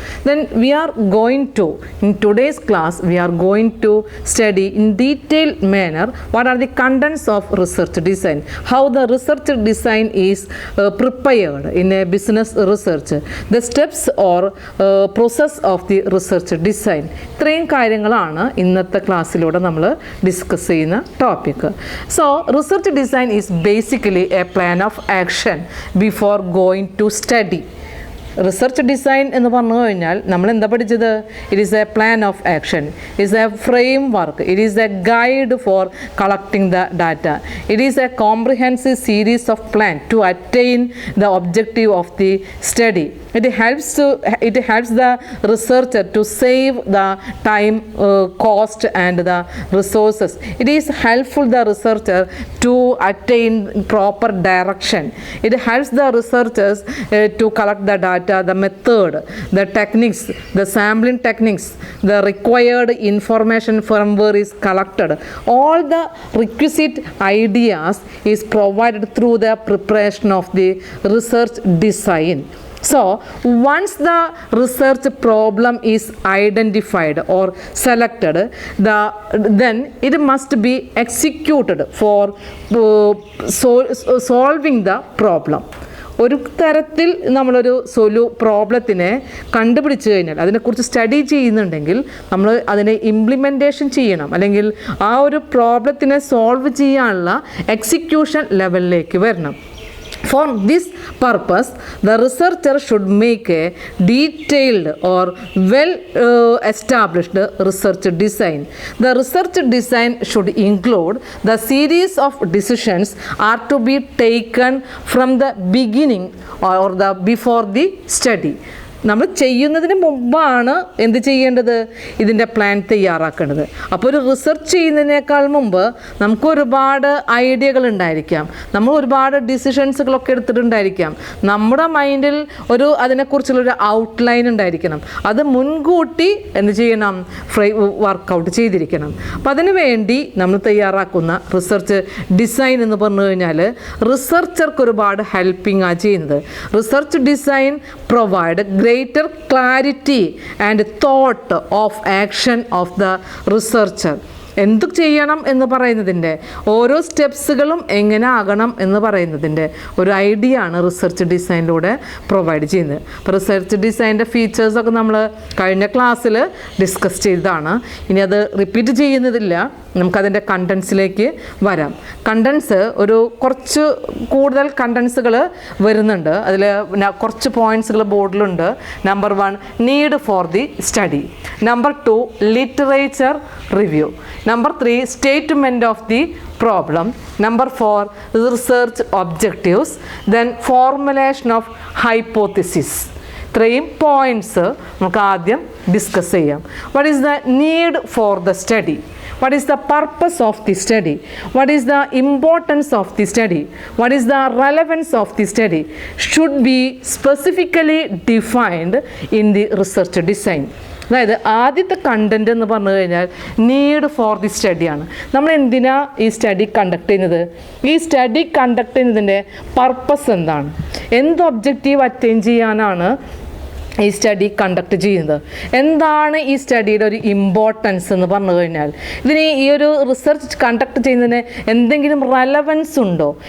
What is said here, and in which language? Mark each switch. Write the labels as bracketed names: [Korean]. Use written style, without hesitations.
[English] Then we are going to, in today's class, we are going to study in detailed manner what are the contents of research design, how the research design is prepared in a business research, the steps or process of the research design. [Malayalam] ഇത്രയും കാര്യങ്ങളാണ് ഇന്നത്തെ ക്ലാസ്സിലൂടെ നമ്മൾ discuss ചെയ്യുന്ന topic. [English] So research design is basically a plan of action before going to study. [Malayalam] Research design എന്ന് പറഞ്ഞു കഴിഞ്ഞാൽ നമ്മൾ എന്താ പഠിച്ചത്? [English] It is a plan of action, it is a framework, it is a guide for collecting the data, it is a comprehensive series of plan to attain the objective of the study. It helps the researcher to save the time, cost and the resources. It is helpful the researcher to attain proper direction. It helps the researchers to collect the data, the method, the techniques, the sampling techniques, the required information from where is collected. All the requisite ideas is provided through the preparation of the research design. So, once the research problem is identified or selected, then it must be executed for solving the problem. [Malayalam] ഒരു തരത്തിൽ നമ്മളൊരു പ്രോബ്ലത്തിനെ കണ്ടുപിടിച്ച് കഴിഞ്ഞാൽ അതിനെക്കുറിച്ച് study ചെയ്യുന്നുണ്ടെങ്കിൽ നമ്മൾ അതിനെ implementation ചെയ്യണം, അല്ലെങ്കിൽ ആ ഒരു പ്രോബ്ലത്തിനെ സോൾവ് ചെയ്യാനുള്ള എക്സിക്യൂഷൻ ലെവലിലേക്ക് വരണം. [English] For this purpose, the researcher should make a detailed or well-established research design. The research design should include the series of decisions are to be taken from the beginning or before the study. [Malayalam] നമ്മൾ ചെയ്യുന്നതിന് മുമ്പാണ് എന്ത് ചെയ്യേണ്ടത്? ഇതിൻ്റെ plan തയ്യാറാക്കേണ്ടത്. അപ്പോൾ ഒരു research ചെയ്യുന്നതിനേക്കാൾ മുമ്പ് നമുക്ക് ഒരുപാട് ഐഡിയകൾ ഉണ്ടായിരിക്കാം, നമ്മൾ ഒരുപാട് ഡിസിഷൻസുകളൊക്കെ എടുത്തിട്ടുണ്ടായിരിക്കാം, നമ്മുടെ മൈൻഡിൽ അതിനെക്കുറിച്ചുള്ളൊരു ഔട്ട്ലൈൻ ഉണ്ടായിരിക്കണം. അത് മുൻകൂട്ടി എന്ത് ചെയ്യണം? വർക്കൗട്ട് ചെയ്തിരിക്കണം. അപ്പം അതിനു വേണ്ടി നമ്മൾ തയ്യാറാക്കുന്ന റിസർച്ച് ഡിസൈൻ എന്ന് പറഞ്ഞു കഴിഞ്ഞാൽ റിസർച്ചർക്ക് ഒരുപാട് ഹെൽപ്പിംഗ് ആണ് ചെയ്യുന്നത്. [English] Research design provide greater clarity and thought of action of the researcher. [Malayalam] എന്ത് ചെയ്യണം എന്ന് പറയുന്നതിൻ്റെ ഓരോ സ്റ്റെപ്സുകളും എങ്ങനെ ആകണം എന്ന് പറയുന്നതിൻ്റെ ഒരു ഐഡിയ ആണ് റിസർച്ച് ഡിസൈനിലൂടെ പ്രൊവൈഡ് ചെയ്യുന്നത്. അപ്പോൾ റിസർച്ച് ഡിസൈൻ്റെ ഫീച്ചേഴ്സൊക്കെ നമ്മൾ കഴിഞ്ഞ ക്ലാസ്സിൽ ഡിസ്കസ് ചെയ്തതാണ്. ഇനി അത് റിപ്പീറ്റ് ചെയ്യുന്നതില്ല, നമുക്കതിൻ്റെ കണ്ടൻസിലേക്ക് വരാം. കണ്ടൻസ് കുറച്ച് കൂടുതൽ കണ്ടൻസുകൾ വരുന്നുണ്ട്. അതിൽ കുറച്ച് പോയിൻറ്റ്സുകൾ ബോർഡിലുണ്ട്. [English] Number 1 need for the study, number 2 literature review, number 3 statement of the problem, number 4 research objectives, then formulation of hypothesis. [Malayalam] ഇത്രയും പോയിൻറ്റ്സ് നമുക്ക് ആദ്യം ഡിസ്കസ് ചെയ്യാം. [English] What is the need for the study? What is the purpose of the study? What is the importance of the study? What is the relevance of the study? Should be specifically defined in the research design. [Malayalam] അതായത് ആദ്യത്തെ content എന്ന് പറഞ്ഞു കഴിഞ്ഞാൽ need for the സ്റ്റഡിയാണ്. നമ്മൾ എന്തിനാ ഈ study conduct ചെയ്യുന്നത്? ഈ സ്റ്റഡി കണ്ടക്ട് ചെയ്യുന്നതിൻ്റെ പർപ്പസ് എന്താണ്? എന്ത് ഒബ്ജക്റ്റീവ് അറ്റൈൻ ചെയ്യാനാണ് ഈ സ്റ്റഡി കണ്ടക്ട് ചെയ്യുന്നത്? എന്താണ് ഈ സ്റ്റഡിയുടെ ഒരു ഇമ്പോർട്ടൻസ് എന്ന് പറഞ്ഞു കഴിഞ്ഞാൽ ഇതിന് ഈ ഒരു റിസർച്ച് കണ്ടക്ട് ചെയ്യുന്നതിന് എന്തെങ്കിലും റെലവൻസ് ഉണ്ടോ?